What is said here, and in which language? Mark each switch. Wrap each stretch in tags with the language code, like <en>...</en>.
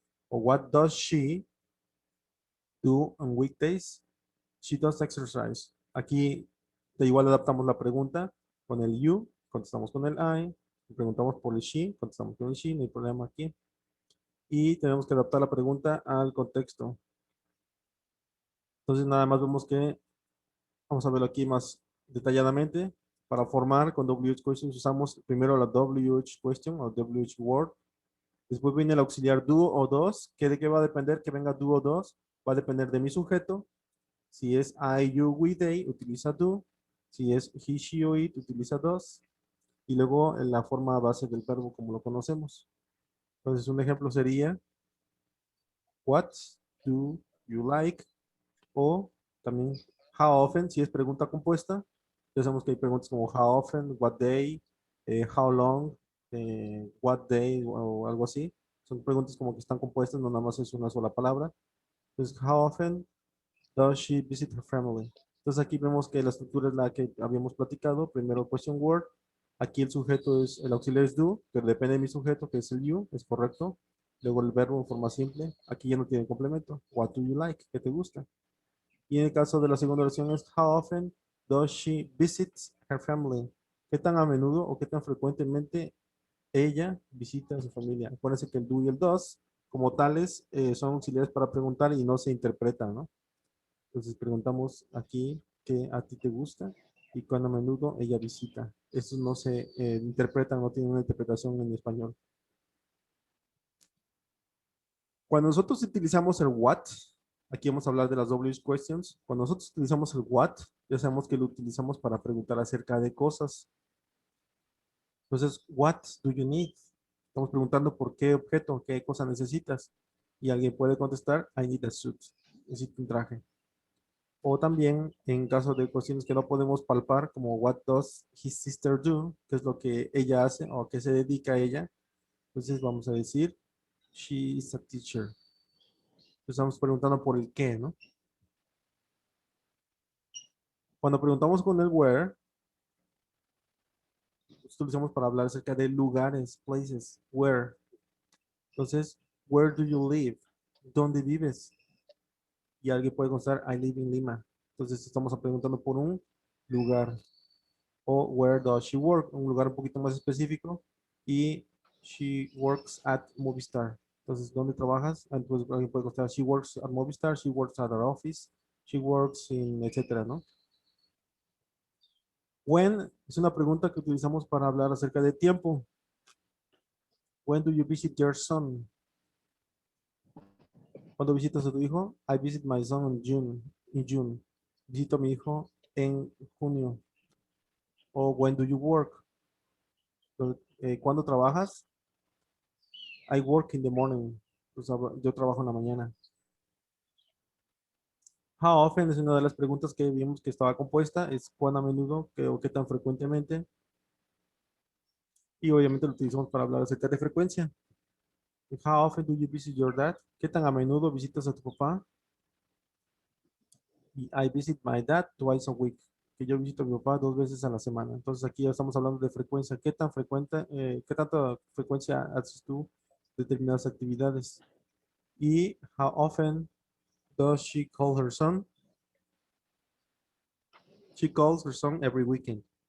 <en>O what does she do on weekdays? She does exercise.</en> <es>Aquí de igual adaptamos la pregunta con el you, contestamos con el I, preguntamos por el she, contestamos con el she, no hay problema aquí. Y tenemos que adaptar la pregunta al contexto. Entonces nada más vemos que, vamos a verlo aquí más detalladamente. Para formar con WH questions usamos primero la WH question o WH word. Después viene el auxiliar do o dos, que de qué va a depender que venga do o dos. Va a depender de mi sujeto. Si es I, you, we, they, utiliza do. Si es he, she o it, utiliza does. Y luego en la forma base del verbo como lo conocemos. Entonces un ejemplo sería,</es> <en>what do you like?</en> <es>O también, how often, si es pregunta compuesta. Ya sabemos que hay preguntas como how often, what day, how long, what day o algo así. Son preguntas como que están compuestas, no nada más es una sola palabra.</es> <en>Entonces, how often does she visit her family?</en> <es>Entonces aquí vemos que la estructura es la que habíamos platicado. Primero question word. Aquí el sujeto es, el auxiliar es do, pero depende de mi sujeto, que es el you, es correcto. Luego el verbo en forma simple. Aquí ya no tiene complemento.</es> <en>What do you like?</en> <es>¿Qué te gusta? Y en el caso de la segunda oración es</es> <en>how often does she visit her family?</en> <es>¿Qué tan a menudo o qué tan frecuentemente ella visita a su familia? Acuérdense que el do y el does, como tales, son auxiliares para preguntar y no se interpretan, ¿no? Entonces preguntamos aquí qué a ti te gusta y cuán a menudo ella visita. Estos no se interpretan, no tienen una interpretación en español. Cuando nosotros utilizamos el what, aquí vamos a hablar de las WH questions. Cuando nosotros utilizamos el what, ya sabemos que lo utilizamos para preguntar acerca de cosas.</es> <en>Entonces, what do you need?</en> <es>Estamos preguntando por qué objeto, qué cosa necesitas. Y alguien puede contestar,</es> <en>I need a suit.</en> <es>Necesito un traje. O también en caso de cuestiones que no podemos palpar, como</es> <en>what does his sister do,</en> <es>qué es lo que ella hace o a qué se dedica ella. Entonces vamos a decir,</es> <en>she is a teacher.</en> <es>Estamos preguntando por el qué, ¿no? Cuando preguntamos con el where, utilizamos para hablar acerca de lugares, places, where. Entonces,</es> <en>where do you live?</en> <es>¿Dónde vives? Y alguien puede contestar,</es> <en>I live in Lima.</en> <es>Entonces estamos preguntando por un lugar. O</es> <en>where does she work,</en> <es>un lugar un poquito más específico. Y</es> <en>she works at Movistar.</en> <es>Entonces, ¿dónde trabajas? Entonces, alguien puede contestar,</es> <en>she works at Movistar, she works at our office, she works in,</en> <es>etcétera, ¿no? When es una pregunta que utilizamos para hablar acerca de tiempo.</es> <en>When do you visit your son?</en> <es>¿Cuándo visitas a tu hijo?</es> <en>I visit my son in June. In June.</en> <es>Visito a mi hijo en junio. O</es> <en>when do you work?</en> <es>¿Cuándo trabajas?</es> <en>I work in the morning.</en> <es>Pues, yo trabajo en la mañana. How often es una de las preguntas que vimos que estaba compuesta. Es cuán a menudo o qué tan frecuentemente. Y obviamente lo utilizamos para hablar acerca de frecuencia.</es> <en>How often do you visit your dad?</en> <es>¿Qué tan a menudo visitas a tu papá?</es> <en>Y I visit my dad twice a week.</en> <es>Que yo visito a mi papá 2 veces a la semana. Entonces aquí ya estamos hablando de frecuencia. ¿Qué tan frecuente, qué tanta frecuencia haces tú determinadas actividades?</es> <en>Y how often does she call her son? She calls her son every weekend.</en>